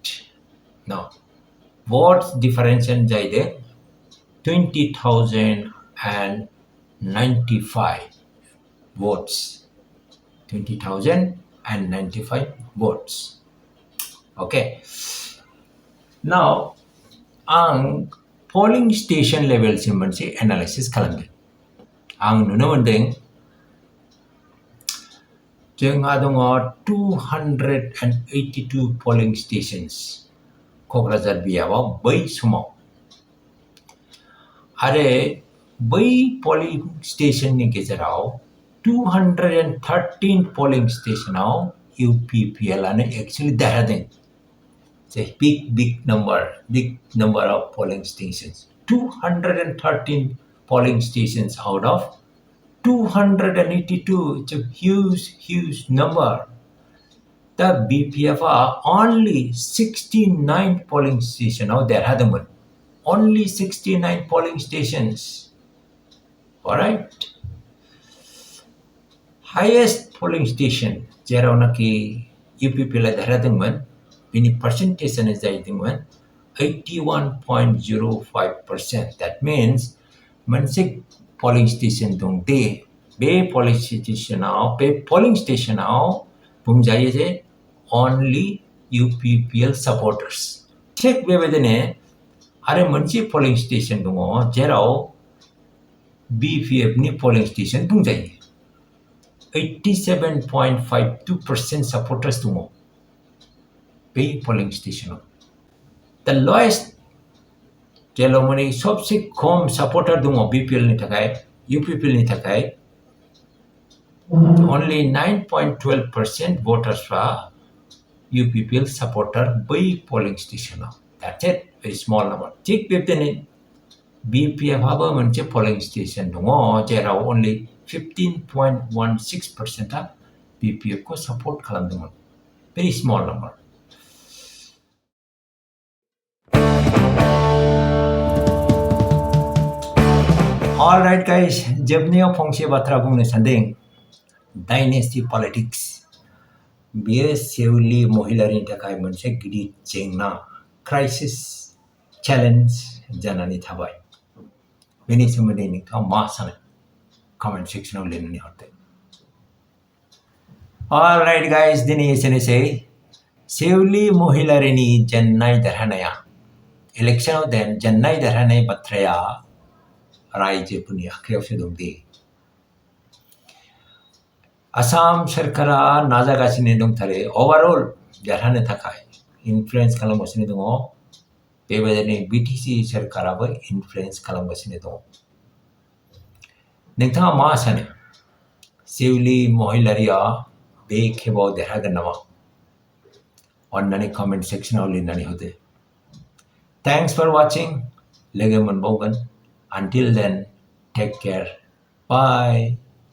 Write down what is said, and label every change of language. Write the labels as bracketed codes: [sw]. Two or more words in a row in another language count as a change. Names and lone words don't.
[en] Now, votes difference जाइदे 20,095 votes. 20,095 votes. Okay. Now, [brx] ang [en] polling station level [brx] सिमन से analysis खालामदों. ang नुनो मोनदों जोंहा दङ 282 [en] polling stations [brx] क'क्राझार बियाबाव बै समाव आरो बै [en] polling station [brx] नि गेजेराव 213 polling stationआव UPPL आनो actually देरहादों. [en] It's a big number of polling stations. 213 polling stations out of 282. It's a huge number. The BPF are only 69 polling stations out there. Only 69 polling stations. [brx] Alright. [en] Highest polling station [brx] जेराव नाकि UPPL देरहादोंमोन बिनि percentage जाहैदोंमोन 81.05%. [en] That means [brx] मोनसे [en] polling station [brx] दं दे बे [en] polling station [brx] आव बुंजायो जे [en] only UPPL supporters. [brx] थिग बेबायदिनो आरो मोनसे [en] polling station [brx] दङ जेराव BPF नि [en] polling station [brx] बुंजायो 87.52% supporters दङ बे [en] polling station [brx] आव. [en] The lowest [brx] जेराव माने [hi] सबसे खम [brx] supporter दङ BPL नि थाखाय UPPL नि थाखाय [en] only 9.12% voters are UPPL supporter by polling station. That's it, very small number. [brx] थिग बेबायदिनो BPF आबो मोनसे [en] polling station [brx] दङ जेराव only 15.16% आ BPF को support खालामदोंमोन. [en] Very small number. Alright guys, [brx] जोबनायाव फंसे बाथ्रा बुंनो सानदों. [en] Dynasty politics. [brx] बेयो सेवली महिलारिनि थाखाय मोनसे गिदिर जेंना, [en] crisis, challenge [brx] जानानै थाबाय. बेनि सोमोन्दै नोंथाङा मा सानो? [en] Comment section [brx] आव लिरनानै हरदो. [en] Alright guys, [brx] दिनै एसेनोसै. सेवली महिलारिनि जेननाय देरहानाया इलेक्शनाव जेननाय देरहानाय बाथ्राया रायजोफोरनि आखायावसो दं दे. आसाम सरकारा नाजागासिनो दंथारो ओवरऑल देरहानो थाखाय इनफ्लुएन्स खालामगासिनो दङ. बेबायदिनो बिटिसि सरकाराबो इनफ्लुएन्स खालामगासिनो दङ. नोंथाङा मा सानो? सेवली महिलारिया बे खेबाव देरहागोन नामा? अन्नानै [en] comment sectionआव [brx] लिरनानै होदो. [en] Thanks for watching. [brx] लोगो मोनबावगोन. [en] Until then, take care. Bye.